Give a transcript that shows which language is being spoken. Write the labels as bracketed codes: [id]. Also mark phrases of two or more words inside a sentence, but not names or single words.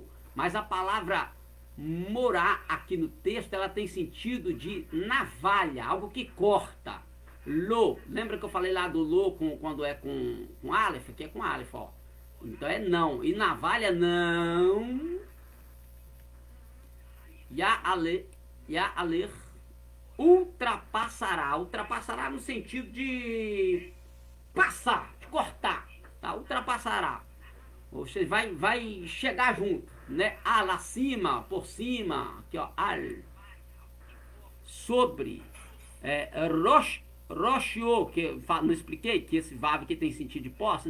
[pt] Mas a palavra morá aqui no texto, ela tem sentido de navalha, algo que corta. Lo, lembra que eu falei lá do lo quando é com aleph? Aqui é com aleph, ó. Então é não. E navalha não. [he] Ya aler. [pt] Ultrapassará. Ultrapassará no sentido de passar, de cortar. Tá? Ultrapassará. Você vai chegar junto, né? Al acima, por cima. Aqui, ó. Al. Sobre. Roshio, que eu não expliquei, que esse vav aqui tem sentido de posse.